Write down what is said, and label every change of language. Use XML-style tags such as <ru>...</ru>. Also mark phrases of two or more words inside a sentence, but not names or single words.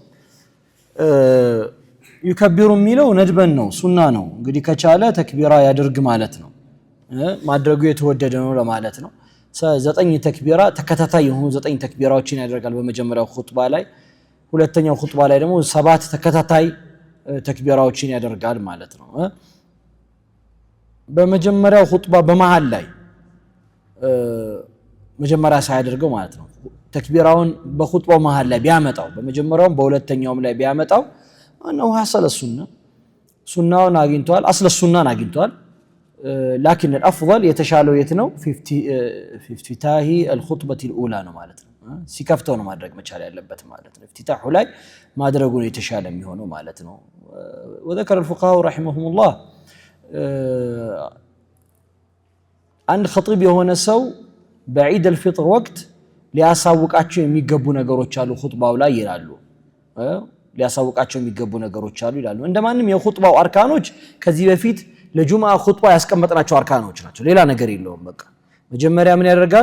<am>ይከቢሩ የሚለው ነድበን ነው፣ ሱና ነው። እንግዲህ ከቻለ ተክቢራ ያደርግ ማለት ነው። ማድረጉ የተወደደ ነው ለማለት ነው። 9 ተክቢራ ተከታታይ የሆኑ 9 ተክቢራዎችን ያደርጋል በመጀመሪያው ኹጥባ ላይ። ሁለተኛው ኹጥባ ላይ ደግሞ 7 ተከታታይ ተክቢራዎችን ያደርጋል ማለት ነው። በመጀመሪያው ኹጥባ በመሃል ላይ መጀመሪያ ሳያደርገው ማለት ነው ተክቢራውን በኹጥባው መሃል ላይ ቢያመጣው በመጀመሪያውም በሁለተኛውም ላይ ቢያመጣው</am> <ar>أنه حصل السنة سنة</ar> <am>አግኝቷል</am> <ar>أصل السنة</ar> <am>አግኝቷል</am> <ar>لكن الأفضل</ar> <am>የተሻለው የቱ ነው</am> <ar>في افتتاح الخطبة الأولى</ar> <am>ነው ማለት ነው። ሲከፍተው ነው ማድረግ መቻል ያለበት ማለት ነው። افتتاحه ላይ ማድረጉ ነው የተሻለ የሚሆነው ማለት ነው።</am> <ar>وذكر الفقهاء رحمهم الله</ar> <am>አንድ ኸጢብ የሆነ ሰው በዒድ الفطر ወቅት ሊያሳውቃቸው የሚገቡ ነገሮች አሉ ኹጥባው ላይ ይላሉ። ሊያሳውቃቸው የሚገቡ ነገሮች አሉ ይላሉ። እንደማንም የኹጥባው አርካኖች ከዚህ በፊት ለጁምዓ ኹጥባ ያስቀመጥናቸው አርካኖች ናቸው። ሌላ ነገር የለውም። በቃ መጀመሪያ ምን ያደርጋል?</am>